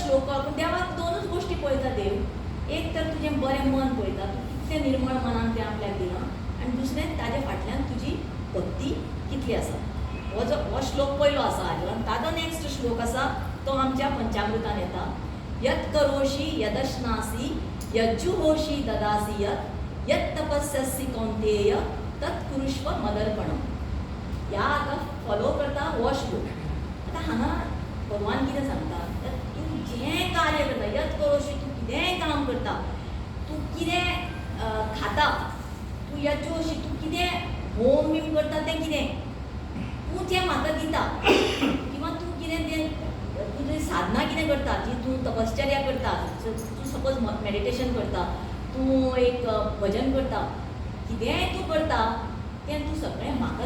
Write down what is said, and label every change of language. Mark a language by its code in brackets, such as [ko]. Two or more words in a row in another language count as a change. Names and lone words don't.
[kok] श्लोक पूण देवाक दोनूच गोश्टी पळयता देव एक तर तुजें बरें मन पळयता तूं कितलें निर्मळ मनान तें आपल्याक दिलां आनी दुसरें ताजे फाटल्यान तुजी भक्ती कितली आसा हो श्लोक पयलो आसा हाजो आनी ताजो नेक्स्ट श्लोक आसा तो आमच्या पंचामृतान येता [sa] यत् करोषि यदश्नासि यज्जुहोषि ददासि यत् तपस्यसि कौन्तेय तत् कुरुष्व मदर्पणम् [kok] ह्या हाका फॉलो करता हो श्लोक आतां हांगा भगवान कितें सांगता तूं जें कार्य करता [sa] यत् करोषि [kok] तूं कितेंय काम करता तूं कितें खाता तूं यज्जुहोषि तूं कितें होम बीम करता तें कितें तूं जें म्हाका दिता किंवा तूं कितें तें तुजी साधना कितें करता जी तूं तपश्चर्या करता तूं [en] suppose meditation [kok] करता तूं एक भजन करता कितेंय तूं करता तें तूं सगळें म्हाका